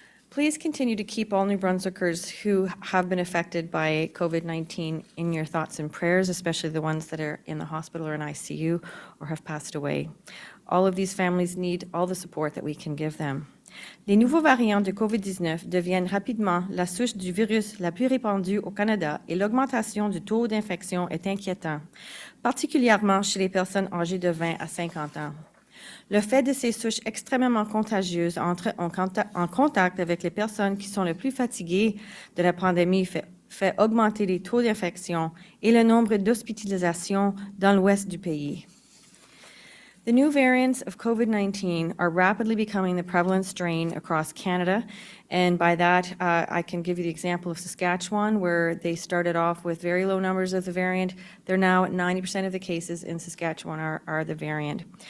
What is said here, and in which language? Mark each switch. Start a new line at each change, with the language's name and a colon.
English: Please continue to keep all New Brunswickers who have been affected by COVID-19 in your thoughts and prayers, especially the ones that are in the hospital or in ICU or have passed away. All of these families need all the support that we can give them.
French: Les nouveaux variants de COVID-19 deviennent rapidement la souche du virus la plus répandue au Canada et l'augmentation du taux d'infection est inquiétant, particulièrement chez les personnes âgées de 20 à 50 ans. Le fait de ces souches extrêmement contagieuses entrent en contact avec les personnes qui sont les plus fatiguées de la pandémie fait augmenter les taux d'infection et le nombre d'hospitalisations dans l'ouest du pays.
English: The new variants of COVID-19 are rapidly becoming the prevalent strain across Canada, and by that I can give you the example of Saskatchewan, where they started off with very low numbers of the variant. They're now at 90% of the cases in Saskatchewan are the variant.